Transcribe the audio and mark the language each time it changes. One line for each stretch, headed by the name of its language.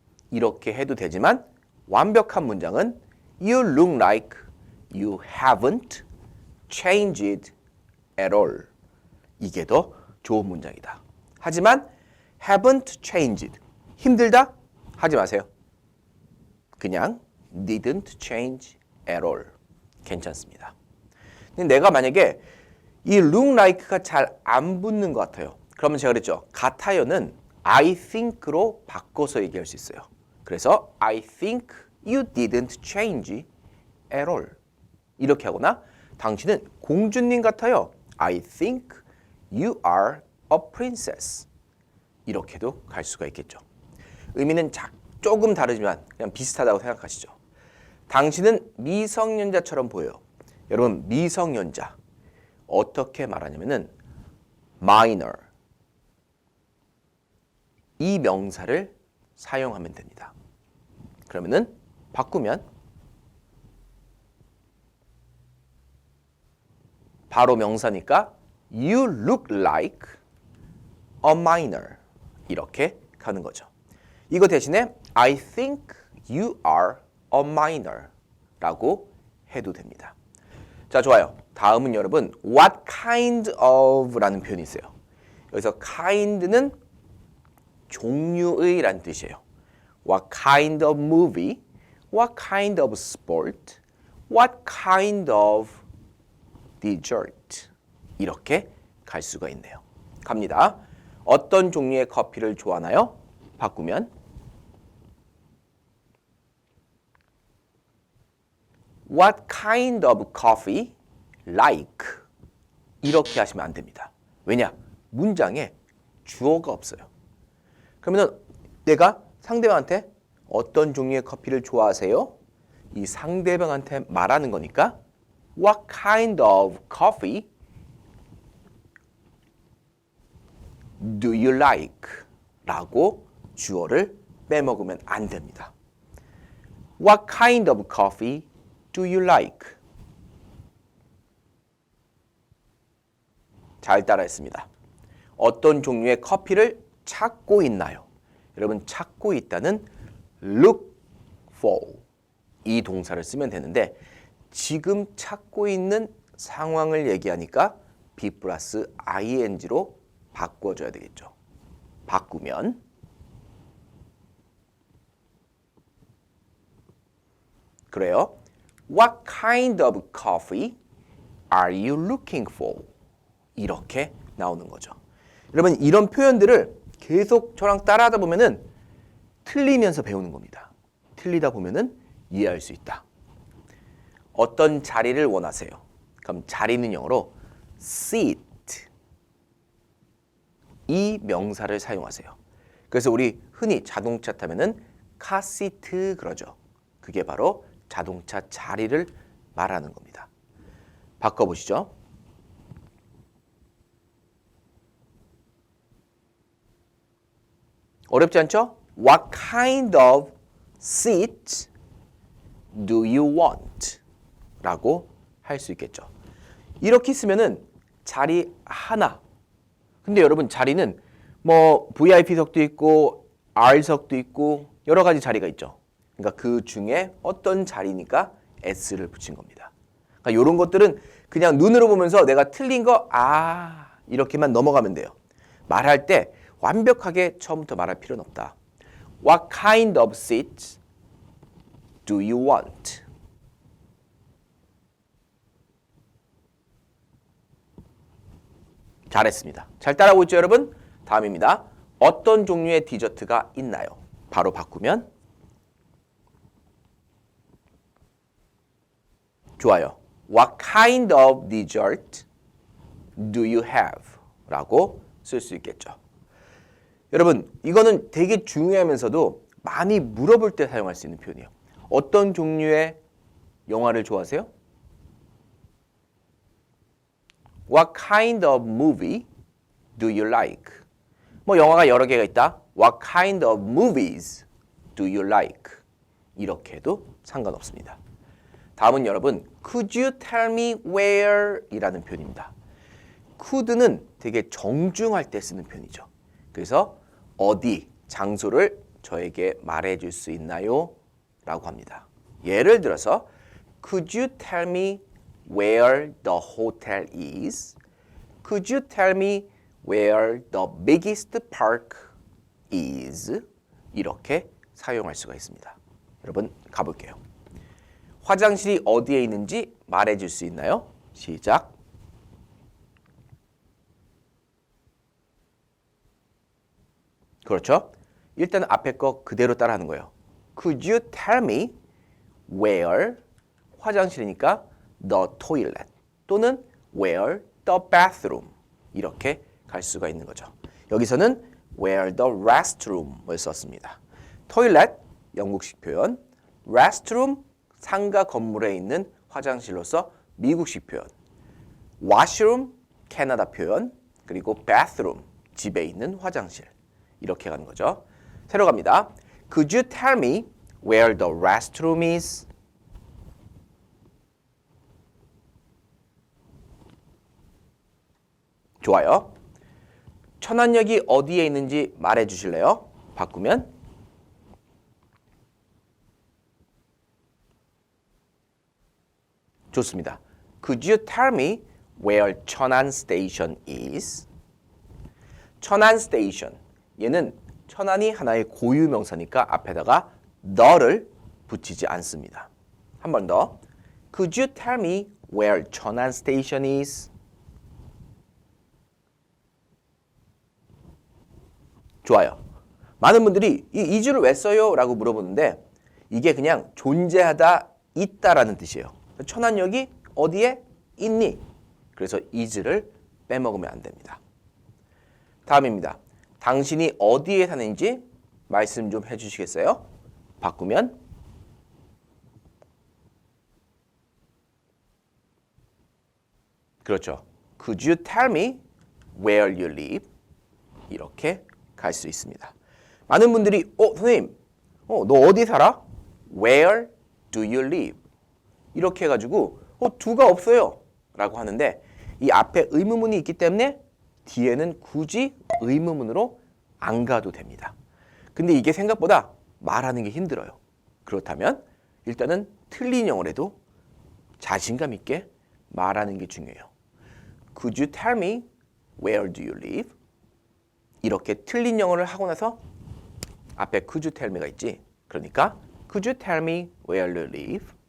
Korean: 이렇게 해도 되지만 완벽한 문장은
English: You look like you haven't changed at all.
Korean: 이게 더 좋은 문장이다. 하지만
English: haven't changed.
Korean: 힘들다? 하지 마세요. 그냥
English: didn't change at all.
Korean: 괜찮습니다. 근데 내가 만약에 이 look like가 잘 안 붙는 것 같아요. 그러면 제가 그랬죠. 같아요는 I think로 바꿔서 얘기할 수 있어요. 그래서
English: I think you didn't change at all.
Korean: 이렇게 하거나 당신은 공주님 같아요.
English: I think you are a princess.
Korean: 이렇게도 갈 수가 있겠죠. 의미는 조금 다르지만 그냥 비슷하다고 생각하시죠. 당신은 미성년자처럼 보여요. 여러분 미성년자 어떻게 말하냐면은 minor 이 명사를 사용하면 됩니다. 그러면은 바꾸면 바로 명사니까
English: you look like a minor
Korean: 이렇게 가는 거죠. 이거 대신에
English: I think you are a minor
Korean: 라고 해도 됩니다. 자, 좋아요. 다음은 여러분
English: what kind of
Korean: 라는 표현이 있어요. 여기서 kind는 종류의 라는 뜻이에요.
English: What kind of movie? What kind of sport? What kind of dessert?
Korean: 이렇게 갈 수가 있네요. 갑니다. 어떤 종류의 커피를 좋아하나요?
English: 바꾸면 What kind of coffee like?
Korean: 이렇게 하시면 안 됩니다. 왜냐? 문장에 주어가 없어요. 그러면 내가 상대방한테 어떤 종류의 커피를 좋아하세요? 이 상대방한테 말하는 거니까
English: What kind of coffee do you like?
Korean: 라고 주어를 빼먹으면 안 됩니다.
English: What kind of coffee do you like?
Korean: 잘 따라했습니다. 어떤 종류의 커피를 찾고 있나요? 여러분 찾고 있다는 look for 이 동사를 쓰면 되는데 지금 찾고 있는 상황을 얘기하니까 be 플러스 ing로 바꿔줘야 되겠죠. 바꾸면 그래요.
English: What kind of coffee are you looking for?
Korean: 이렇게 나오는 거죠. 여러분 이런 표현들을 계속 저랑 따라하다 보면은 틀리면서 배우는 겁니다. 틀리다 보면은 이해할 수 있다. 어떤 자리를 원하세요? 그럼 자리는 영어로 sit 이 명사를 사용하세요. 그래서 우리 흔히 자동차 타면은 카시트 그러죠. 그게 바로 자동차 자리를 말하는 겁니다. 바꿔보시죠. 어렵지 않죠?
English: What kind of seat do you want?
Korean: 라고 할 수 있겠죠. 이렇게 쓰면은 자리 하나. 근데 여러분 자리는 뭐 VIP석도 있고 R석도 있고 여러 가지 자리가 있죠. 그러니까 그 중에 어떤 자리니까 S를 붙인 겁니다. 그러니까 이런 것들은 그냥 눈으로 보면서 내가 틀린 거 이렇게만 넘어가면 돼요. 말할 때 완벽하게 처음부터 말할 필요는 없다.
English: What kind of seat do you want?
Korean: 잘했습니다. 잘 따라오고 있죠, 여러분? 다음입니다. 어떤 종류의 디저트가 있나요? 바로 바꾸면 좋아요.
English: What kind of dessert do you have?
Korean: 라고 쓸 수 있겠죠. 여러분, 이거는 되게 중요하면서도 많이 물어볼 때 사용할 수 있는 표현이에요. 어떤 종류의 영화를 좋아하세요?
English: What kind of movie do you like?
Korean: 뭐 영화가 여러 개가 있다.
English: What kind of movies do you like?
Korean: 이렇게 해도 상관없습니다. 다음은 여러분,
English: could you tell me where?
Korean: 이라는 표현입니다. could는 되게 정중할 때 쓰는 표현이죠. 그래서 어디, 장소를 저에게 말해줄 수 있나요? 라고 합니다. 예를 들어서
English: Could you tell me where the hotel is? Could you tell me where the biggest park is?
Korean: 이렇게 사용할 수가 있습니다. 여러분 가볼게요. 화장실이 어디에 있는지 말해줄 수 있나요? 시작. 그렇죠? 일단 앞에 거 그대로 따라하는 거예요.
English: Could you tell me where
Korean: 화장실이니까
English: the toilet
Korean: 또는
English: where the bathroom
Korean: 이렇게 갈 수가 있는 거죠. 여기서는 where the restroom을 썼습니다. toilet 영국식 표현, restroom 상가 건물에 있는 화장실로서 미국식 표현, washroom 캐나다 표현, 그리고 bathroom 집에 있는 화장실 이렇게 가는 거죠. 새로 갑니다.
English: Could you tell me where the restroom is?
Korean: 좋아요. 천안역이 어디에 있는지 말해 주실래요? 바꾸면 좋습니다.
English: Could you tell me where 천안 station is? 천안 station.
Korean: 얘는 천안이 하나의 고유 명사니까 앞에다가 the를 붙이지 않습니다. 한 번 더.
English: Could you tell me where 천안 station is?
Korean: 좋아요. 많은 분들이 이 is를 왜 써요? 라고 물어보는데 이게 그냥 존재하다, 있다라는 뜻이에요. 천안역이 어디에 있니? 그래서 is를 빼먹으면 안 됩니다. 다음입니다. 당신이 어디에 사는지 말씀 좀 해주시겠어요? 바꾸면 그렇죠.
English: Could you tell me where you live?
Korean: 이렇게 갈 수 있습니다. 많은 분들이 선생님, 너 어디 살아?
English: Where do you live?
Korean: 이렇게 해가지고 do가 없어요 라고 하는데 이 앞에 의문문이 있기 때문에 뒤에는 굳이 의문문으로 안 가도 됩니다. 근데 이게 생각보다 말하는 게 힘들어요. 그렇다면 일단은 틀린 영어라도 자신감 있게 말하는 게 중요해요.
English: Could you tell me where do you live?
Korean: 이렇게 틀린 영어를 하고 나서 앞에
English: could you tell me
Korean: 가 있지. 그러니까
English: could you tell me where you live?